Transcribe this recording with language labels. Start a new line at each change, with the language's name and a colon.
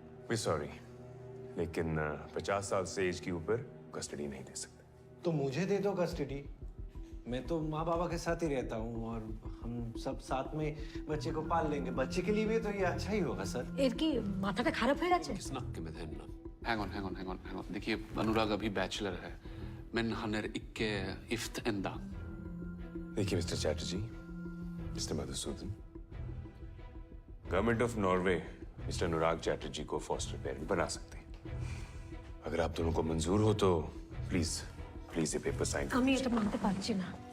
Hindi: We sorry, लेकिन 50 साल से एज के ऊपर कस्टडी नहीं दे सकते। तो मुझे दे दो कस्टडी। मैं तो माँ बाबा के साथ ही रहता हूँ और हम सब साथ में बच्चे को पाल लेंगे। बच्चे के लिए भी तो ये अच्छा ही होगा सर।
Bangla: এরকি মাথাটা খারাপ হয়ে গেছে?
English: Hang on.
Hindi: देखिए अनुराग अभी बैचलर है।
Swedish: Men han är icke gift ända.
Hindi: देखिए mister Chatterjee, mister Madhusudan, government of Norway mister अनुराग चैटर्जी को फॉस्टर पेरेंट बना सकते हैं। अगर आप दोनों को मंजूर हो तो प्लीज ये पेपर साइन कर
Bangla: আমি এটা মানতে পারছি না।